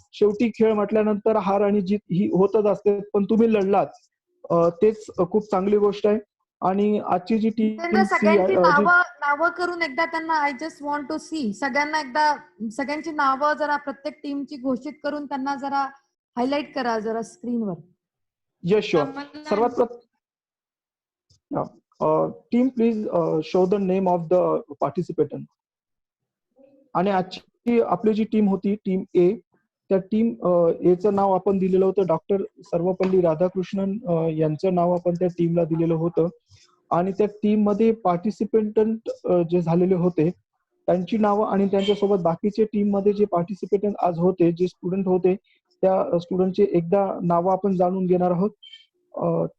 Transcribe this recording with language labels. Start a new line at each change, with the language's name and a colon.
Marathi: शेवटी खेळ म्हटल्यानंतर हार आणि जीत ही होतच असते, पण तुम्ही लढलात तेच खूप चांगली गोष्ट आहे. आणि आजची जी टीम सगळ्यांची नावं करून एकदा त्यांना
English: I just want to see
Marathi: सगळ्यांना एकदा सगळ्यांची नावं जरा प्रत्येक टीमची घोषित करून त्यांना जरा हायलाइट करा जरा स्क्रीनवर.
English: Yes sure.
Marathi: सर्वात
English: Team please show the name of the participant.
Marathi: आणि आजची आपली जी टीम होती टीम ए, त्या टीम एचं नाव आपण दिलेलं होतं डॉक्टर सर्वपल्ली राधाकृष्णन यांचं नाव आपण त्या टीमला दिलेलं होतं. आणि त्या टीम मध्ये पार्टिसिपेंटंट जे झालेले होते त्यांची नावं आणि त्यांच्यासोबत बाकीचे टीम मध्ये जे पार्टिसिपेटंट आज होते, जे स्टुडंट होते, त्या स्टुडंटचे एकदा नावं आपण जाणून घेणार आहोत.